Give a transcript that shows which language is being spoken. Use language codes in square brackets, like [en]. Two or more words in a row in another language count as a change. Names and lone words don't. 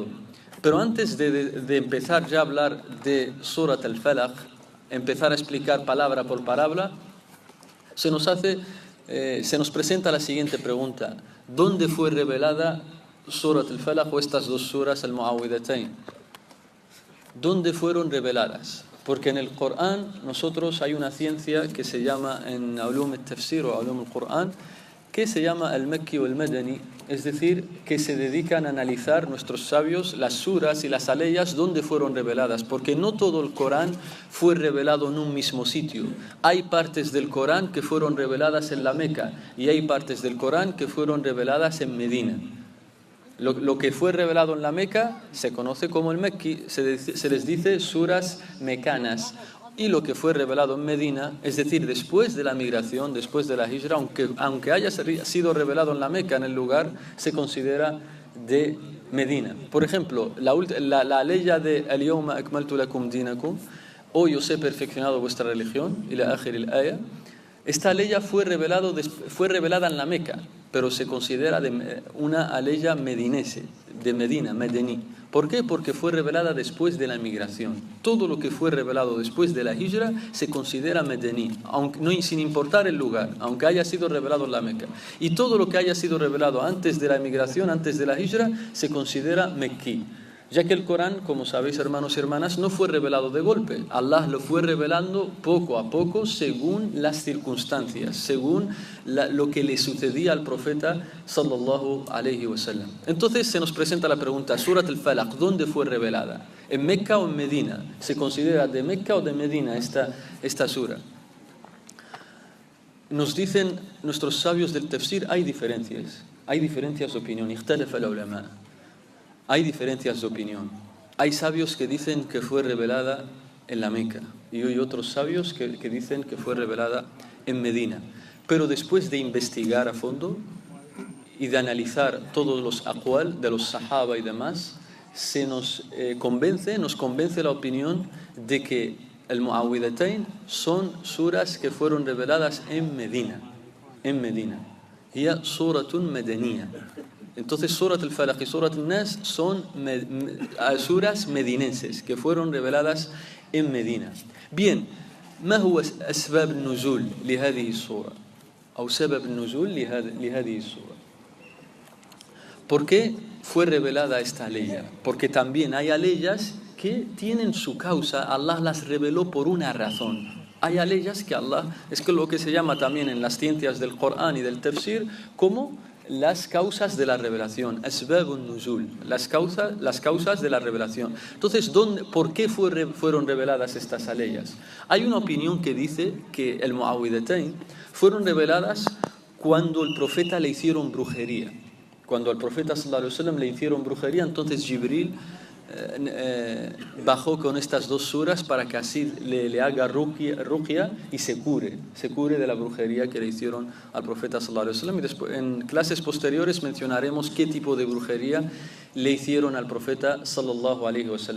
[es] Pero antes de empezar ya a hablar de Surat al-Falaq, empezar a explicar palabra por palabra, se nos presenta la siguiente pregunta: ¿dónde fue revelada Surat al-Falaq o estas dos suras al-Mu'awwidhatayn? ¿Dónde fueron reveladas? Porque en el Corán nosotros hay una ciencia que se llama en [ar] علوم التفسير [es] o Ulum al-Corán, que se llama al-Makki o al-Madani, es decir, que se dedican a analizar nuestros sabios las suras y las aleyas donde fueron reveladas, porque no todo el Corán fue revelado en un mismo sitio. Hay partes del Corán que fueron reveladas en la Meca y hay partes del Corán que fueron reveladas en Medina. Lo que fue revelado en la Meca se conoce como el Mekki, se les dice suras mecanas. Y lo que fue revelado en Medina, es decir, después de la migración, después de la Hijra, aunque haya sido revelado en la Meca, en el lugar, se considera de Medina. Por ejemplo, la aleya de [ar] اليوم أكملت لكم دينكم, [es] hoy os he perfeccionado vuestra religión, [ar] إلى آخر الآية. [es] Esta aleya fue revelada en la Meca, pero se considera una aleya medinense, de Medina, Medení. ¿Por qué? Porque fue revelada después de la migración. Todo lo que fue revelado después de la Hijra se considera Medení, aunque, no, sin importar el lugar, aunque haya sido revelado en la Meca. Y todo lo que haya sido revelado antes de la migración, antes de la Hijra, se considera Mekí. Ya que el Corán, como sabéis hermanos y hermanas, no fue revelado de golpe. Allah lo fue revelando poco a poco según las circunstancias, según lo que le sucedía al profeta [ar] صلى الله عليه وسلم. [es] Entonces se nos presenta la pregunta, Surat al-Falaq, ¿dónde fue revelada? ¿En Meca o en Medina? ¿Se considera de Meca o de Medina esta sura? Nos dicen nuestros sabios del tafsir, hay diferencias de opinión. [ar] اختلف العلماء. [es] Hay diferencias de opinión. Hay sabios que dicen que fue revelada en la Meca y hay otros sabios que dicen que fue revelada en Medina. Pero después de investigar a fondo y de analizar todos los aqwal de los sahaba y demás, nos convence la opinión de que el Mu'awwidhatayn son suras que fueron reveladas en Medina. [ar] هي سورة مدنية. [es] Entonces, Surat al-Falaq y Surat al-Nas son suras medinenses que fueron reveladas en Medina. Bien, [ar] ما هو أسباب النزول لهذه السورة أو سبب النزول لهذه السورة؟ [es] ¿Por qué fue revelada esta ley? Porque también hay leyes que tienen su causa, Allah las reveló por una razón. Hay leyes que Allah, es que lo que se llama también en las ciencias del Corán y del Tafsir como las causas de la revelación, [ar] أسباب النزول, [es] las causas de la revelación. Entonces, ¿por qué fueron reveladas estas leyes? Hay una opinión que dice que el Mu'awwidhatayn fueron reveladas cuando el profeta le hicieron brujería. Cuando al profeta [ar] صلى الله عليه وسلم [es] le hicieron brujería, entonces Jibril bajó con estas dos suras para que así le haga ruqya y se cure de la brujería que le hicieron al profeta [ar] صلى الله عليه وسلم. [es] Y después, en clases posteriores mencionaremos qué tipo de brujería le hicieron al profeta [ar] صلى الله عليه وسلم.